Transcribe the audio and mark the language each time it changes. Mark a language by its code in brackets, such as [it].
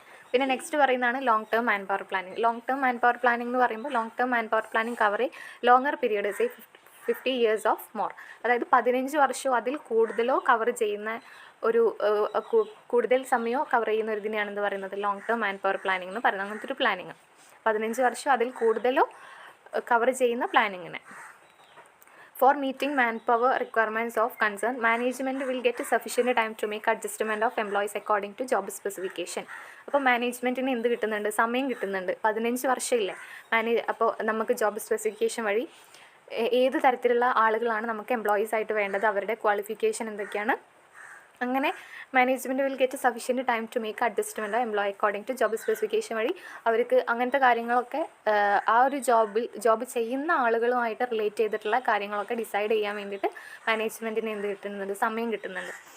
[ml] പിന്നെ നെക്സ്റ്റ് പറയുന്നതാണ് long term man power planning. Long term man power planning എന്ന് പറയുമ്പോൾ long term man power planning cover longer period 50 years of more. അതായത് 15 വർഷമോ അതിൽ കൂടുതലോ കവർ ചെയ്യുന്ന ഒരു കൂടുതൽ സമയമോ കവർ ചെയ്യുന്ന ഒരു ഇതിനെയാണ് എന്ത് പറയുന്നത് long term man power planning എന്ന് പറയുന്നത്. അങ്ങനത്തെ ഒരു പ്ലാനിങ് 15 വർഷം അതിൽ കൂടുതലോ കവർ ചെയ്യുന്ന പ്ലാനിങ്ങിനെ. [en] For meeting manpower requirements of concern, management will get sufficient time to make adjustment of employees according to job specification. [ml] അപ്പോൾ മാനേജ്മെൻറ്റിന് എന്ത് കിട്ടുന്നുണ്ട്, സമയം കിട്ടുന്നുണ്ട്. 15 വർഷമില്ലേ അപ്പോൾ നമുക്ക് ജോബ് സ്പെസിഫിക്കേഷൻ വഴി ഏത് തരത്തിലുള്ള ആളുകളാണ് നമുക്ക് എംപ്ലോയീസ് ആയിട്ട് വേണ്ടത്, അവരുടെ ക്വാളിഫിക്കേഷൻ എന്തൊക്കെയാണ്, അങ്ങനെ [en] management will get sufficient time to make adjustment employee according to job specification [ml] വഴി അവർക്ക് അങ്ങനത്തെ കാര്യങ്ങളൊക്കെ ആ ഒരു ജോബ് ചെയ്യുന്ന ആളുകളുമായിട്ട് റിലേറ്റ് ചെയ്തിട്ടുള്ള കാര്യങ്ങളൊക്കെ ഡിസൈഡ് ചെയ്യാൻ വേണ്ടിയിട്ട് മാനേജ്മെൻറ്റിന് എന്ത് കിട്ടുന്നുണ്ട്, സമയം കിട്ടുന്നുണ്ട്.